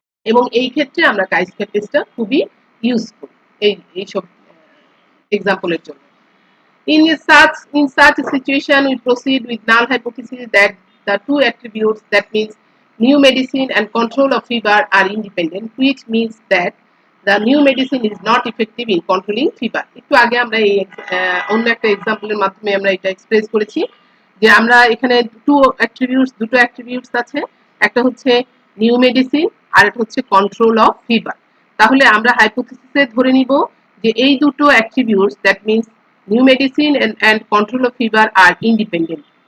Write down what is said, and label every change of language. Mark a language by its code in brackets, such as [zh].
[bn] এবং এই ক্ষেত্রে আমরা কাইস্কার টেস্টটা খুবই ইউজফুল এইসব এক্সাম্পলের জন্য। [en] In such a situation, we proceed with null hypothesis that the two attributes, that means new medicine and control of fever, are independent, which means that the new medicine is not effective in controlling fever। [bn] একটু আগে আমরা এই অন্য একটা এক্সাম্পলের মাধ্যমে আমরা এটা express করেছি যে আমরা এখানে দুটো অ্যাট্রিবিউটস আছে, একটা হচ্ছে নিউ মেডিসিন আর একটা হচ্ছে কন্ট্রোল অফ ফিভার। তাহলে আমরা হাইপোথিসিসে ধরে নিব যে এই দুটো attributes, that means new medicine and control of fever আর independent.